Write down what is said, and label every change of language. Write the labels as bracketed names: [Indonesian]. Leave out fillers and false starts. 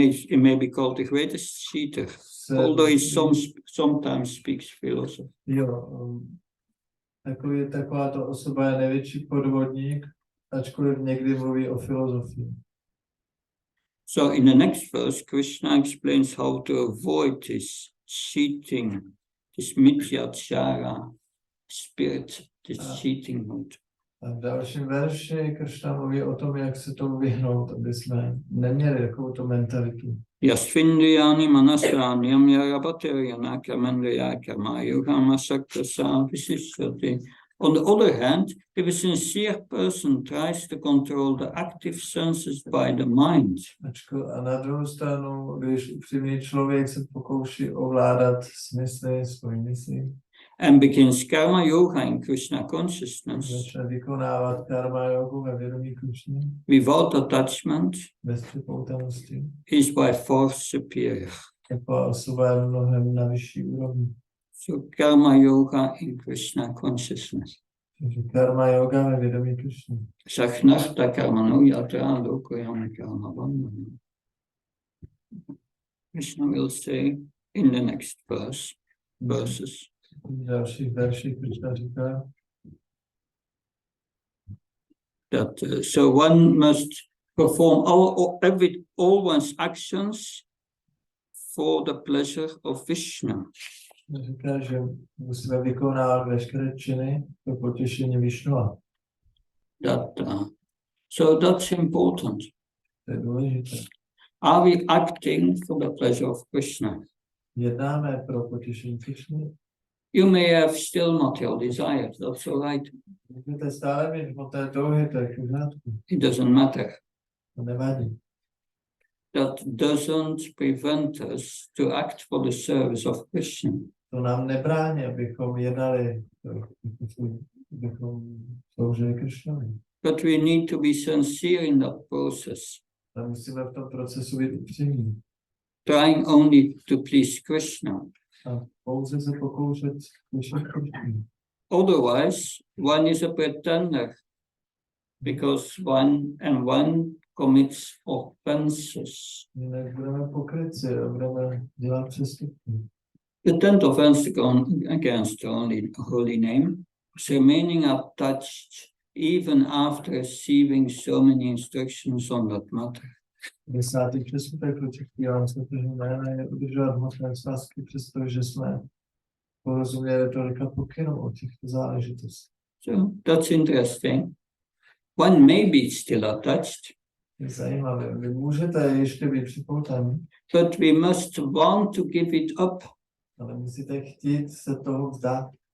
[English] He may be called the greatest cheater, although he sometimes speaks philosophy. [Czech] Jo, takováto osoba je největší podvodník, ačkoliv někdy mluví o filozofii. [English] So in the next verse, Krishna explains how to avoid this cheating, this mityachara spirit, this cheating mood. [Czech] A v dalším verši Kršna mluví o tom, jak se tomu vyhnout, aby jsme neměli takovou tu mentalitu. [Sanskrit] Yasvindriyani manasranyam yarabateryana kamandriya karmayuham asaktasa visishyati. [English] On the other hand, if a sincere person tries to control the active senses by the mind, [Czech] A na druhou stranu, když upřímný člověk se pokouší ovládat smysly, svoji mysli, [English] and begins karma yoga in Krishna consciousness, [Czech] začne vykonávat karma jogu ve vědomí Krišny, [English] without attachment, [Czech] bez připoutanosti, [English] is by force superior. [Czech] taková osoba je mnohem na vyšší úrovni. [English] So karma yoga in Krishna consciousness. [Czech] Takže karma yoga ve vědomí Krišny. [Sanskrit] Sakhnarta karmano yatra lokoyam karma bandhana. [English] Krishna will say in the next verses. [Czech] V dalších verších Krišna říká, [English] That so one must perform all one's actions for the pleasure of Vishnu. [Czech] říká, že musíme vykonávat veškeré činy pro potěšení Višnua. [English] So that's important. [Czech] To je důležité. [English] Are we acting for the pleasure of Krishna? [Czech] Jednáme pro potěšení Krišny. [English] You may have still material desires, that's all right. [Czech] Můžete stále mít hmotné touhy, to je v pořádku. [English] It doesn't matter. [Czech] To nevadí. [English] That doesn't prevent us to act for the service of Krishna. [Czech] To nám nebrání, abychom jednali, abychom sloužili Krišnovi. [English] But we need to be sincere in that process, [Czech] A musíme v tom procesu být upřímní. [English] trying only to please Krishna. [Czech] A pouze se pokoušet slyšet Krišnu. [English] Otherwise, one is a pretender, because one commits offenses. [Czech] Jinak budeme pokrytci a budeme dělat přestupky. [English] The 10th offense against the holy name is remaining attached even after receiving so many instructions on that matter. [Czech] 10. přestupek proti zpívám svatého jména je udržovat hmotné svazky, přestože jsme porozuměli tolika pokynů o těchto záležitostech. [English] So that's interesting. One may be still attached, [Czech] Je zajímavé. Vy můžete ještě být připoutaní, [English] but we must want to give it up. [Czech] ale musíte chtít se toho vzdát.